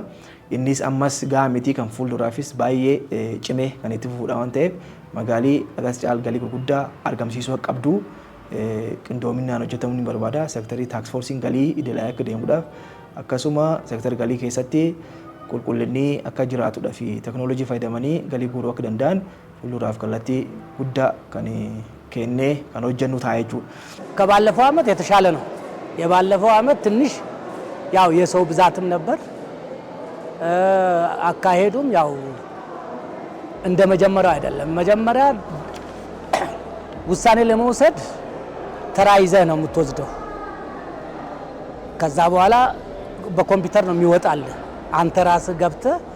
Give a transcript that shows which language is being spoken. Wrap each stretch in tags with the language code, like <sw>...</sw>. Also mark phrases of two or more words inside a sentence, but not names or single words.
<om>Innis ammas gahaa miti kan fuulduraafis baay'ee cimee kan itti fufuudha waan ta'eef magaalii agas caal galii gurguddaa argamsiisuu qabdu qindoominaan hojjetamuu ni barbaada. Seektarii taaksfoorsiin galii idilee akka deemuudhaaf akkasuma seektarii galii keessatti qulqullinni akka jiraatudha fi teknoolojii fayyadamanii galii guuruu akka danda'an fuulduraaf kallattii guddaa kan kennee kan hojjennu ta'a jechuudha.</om> <am>ከባለፈው ዓመት የተሻለ ነው። የባለፈው ዓመት ትንሽ ያው የሰው ብዛትም ነበር። አካሄዱም ያው እንደ መጀመሪያው አይደለም። መጀመሪያ ውሳኔ ለመውሰድ ተራ ይዘህ ነው የምትወስደው። ከዛ በኋላ በኮምፒውተር ነው የሚወጣልህ። አንተ ራስህ ገብተህ</am>